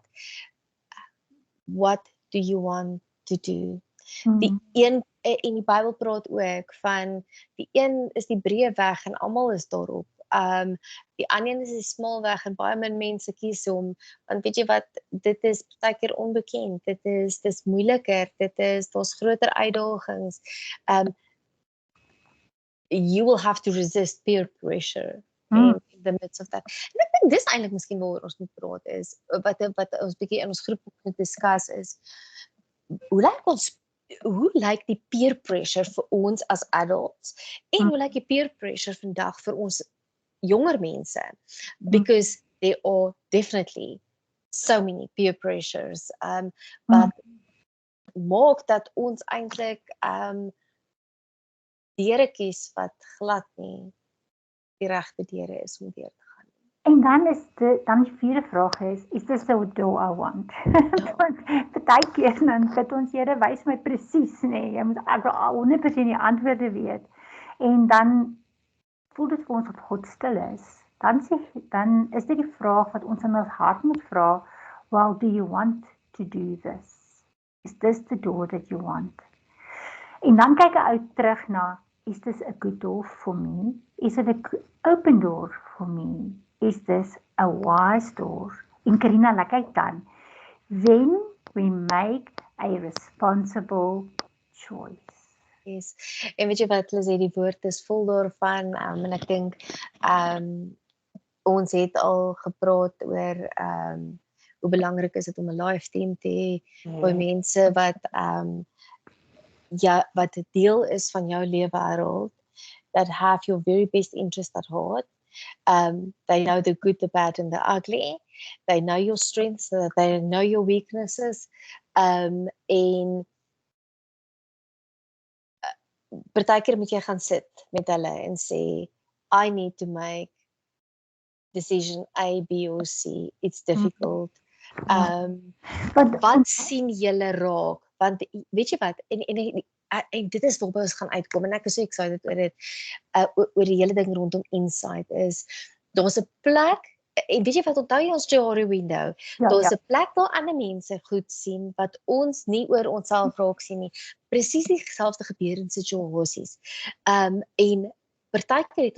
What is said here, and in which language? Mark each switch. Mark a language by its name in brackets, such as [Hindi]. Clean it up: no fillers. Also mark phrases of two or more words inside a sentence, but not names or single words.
[English] What do you want to do? [Afrikaans] Die een, en die Bybel praat ook van, die een is die breë weg en almal is daarop. Die ander een is die smal weg en baie min mense kies hom, want weet jy wat, dit is partykeer onbekend, dis moeiliker, daar's groter uitdagings. [English] You will have to resist peer pressure in the midst of that. [Afrikaans] En ek dink dis eintlik miskien waaroor ons moet praat is, wat ons bietjie in ons groep moet discuss is, hoe lyk die [English] peer pressure [Afrikaans] vir ons as adults, en hoe lyk die [English] peer pressure [Afrikaans] vandag vir ons jonger mense, [English] because there are definitely so many peer pressures, [Afrikaans] wat maak dat ons eintlik deure kies wat glad nie die regte deure is om deur te gaan. En dan die vierde vraag [English] is this the door I want? [Afrikaans] Partykeer dan sit ons, Here, wys my presies, nee, jy moet ek 100% die antwoorde weet. En dan voel dit vir ons dat God stil is. Dan is dit die vraag wat ons in ons hart moet vra, [English] well, do you want to do this? Is this the door that you want? [Afrikaans] En dan kyk ek uit terug na, [English] is this a good door for me? Is it an open door for me? Is this a wise door? [Afrikaans] En Karina, like ek dan, [English] when we make a responsible choice. Yes. [Afrikaans] En weet jy wat, Lizzie, die woord is vol daarvan, en ek dink, ons het al gepraat oor, hoe belangrik is dit om 'n [English] live team [Afrikaans] te hê, vir mense wat, wat 'n deel is van jou lewenswêreld, [English] that have your very best interest at heart. They know the good, the bad, and the ugly. They know your strengths, they know your weaknesses. [Afrikaans] En partykeer moet jy gaan sit met hulle en sê, [English] I need to make decision A, B or C. It's difficult. [Afrikaans] Wat sien julle raak? Want weet jy wat, en dit is waarby ons gaan uitkom, en ek is so excited oor dit, oor die hele ding rondom insight is, daar's 'n plek, en weet jy wat, onthou jy ons Johari window, daar's 'n plek waar ander mense goed sien, wat ons nie oor onsself raak sien nie, presies dieselfde gebeur in situasies, en partykeer het